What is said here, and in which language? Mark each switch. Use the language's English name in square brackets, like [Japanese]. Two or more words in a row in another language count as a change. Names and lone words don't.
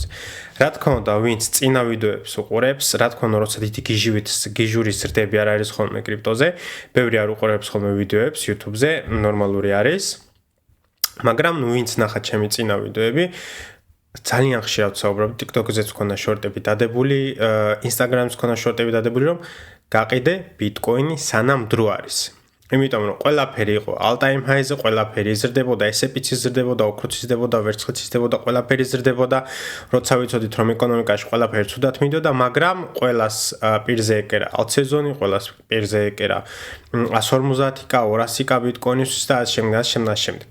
[Georgian] რა თქმა უნდა, ვინც წინა ვიდეოებს უყურებს, რა თქმა უნდა, როცა დიდი გიჟური ზრდები არ არის ხოლმე კრიპტოზე, ბევრი არ უყურებს ხოლმე ვიდეოებს YouTube-ზე, ნორმალური არის. მაგრამ ვინც ნახა ჩემი წინა ვიდეოები, ძალიან ხშირად ვსაუბრობ, TikTok-ზეც მქონდა შორტები დადებული, Instagram-ს მქონდა შორტები დადებული, რომ გაყიდე ბიტკოინი სანამ დრო არის. იმიტომ რომ ყველაფერი იყო [English] all-time high- [Georgian] ზე, ყველაფერი იზრდებოდა, S&P-ც იზრდებოდა, ოქროც იზრდებოდა, ვერცხლიც იზრდებოდა, ყველაფერი იზრდებოდა, როცა ვიცოდით რომ ეკონომიკაში ყველაფერი ცუდად მიდოდა, მაგრამ ყველას პირზე ეკერა ალტსეზონი, ყველას პირზე ეკერა 150-ი, 200-ი ბიტკოინისთვის და შემდეგ.